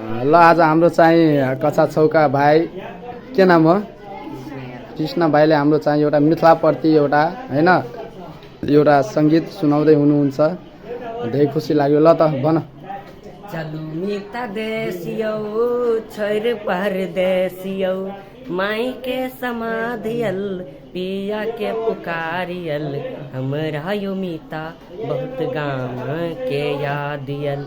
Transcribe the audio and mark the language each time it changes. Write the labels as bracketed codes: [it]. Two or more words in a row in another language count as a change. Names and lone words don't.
[ne] ल आज हाम्रो चाहिँ कक्षा छौका भाइ के नाम हो कृष्ण भाइले हाम्रो चाहिँ एउटा मिथिलाप्रति एउटा हैन एउटा सङ्गीत सुनाउँदै हुनुहुन्छ। धेरै खुसी लाग्यो। ल त भन। [mai] चलू मिता देसियौ छोर परदेसियौ माई के समाधियल पिया के पुकारियल हमरा यो मिता बहुत गाम के यादियल।